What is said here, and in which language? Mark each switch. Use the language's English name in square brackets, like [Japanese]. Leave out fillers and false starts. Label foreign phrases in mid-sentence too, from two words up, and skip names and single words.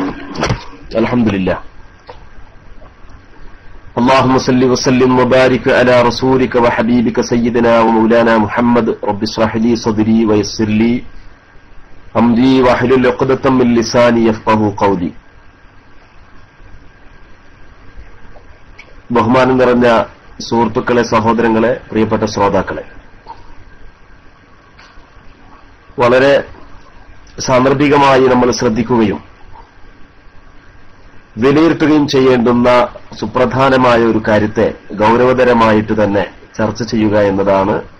[Arabic] الحمد لله. اللهم صل وسلم وبارك على رسولك وحبيبك سيدنا ومولانا محمد. رب اشرح لي صدري ويسر لي أمري واحلل عقدة من لساني يفقهوا قولي. [Malayalam] ബഹുമാനം നിറഞ്ഞ സുഹൃത്തുക്കളെ, സഹോദരങ്ങളെ, പ്രിയപ്പെട്ട ശ്രോതാക്കളെ, വളരെ സാന്ദർഭികമായി നമ്മൾ ശ്രദ്ധിക്കുകയും വിലയിരുത്തുകയും ചെയ്യേണ്ടുന്ന സുപ്രധാനമായ ഒരു കാര്യത്തെ ഗൗരവതരമായിട്ട് തന്നെ ചർച്ച ചെയ്യുക എന്നതാണ്